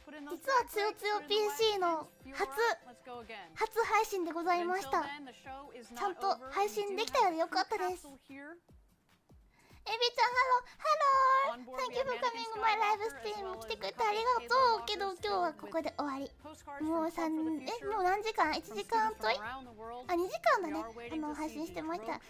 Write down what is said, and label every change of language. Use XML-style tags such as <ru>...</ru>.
<ja>実はつよつよ PC の初配信でございました。ちゃんと配信できたようでよかったです。</ja> <en>エビちゃん、ハロー Thank you for coming to my live stream。</en> <ja>来てくれてありがとう。けど今日はここで終わり。もう何時間 ?1 時間ちょい、2時間だね、配信してました。</ja>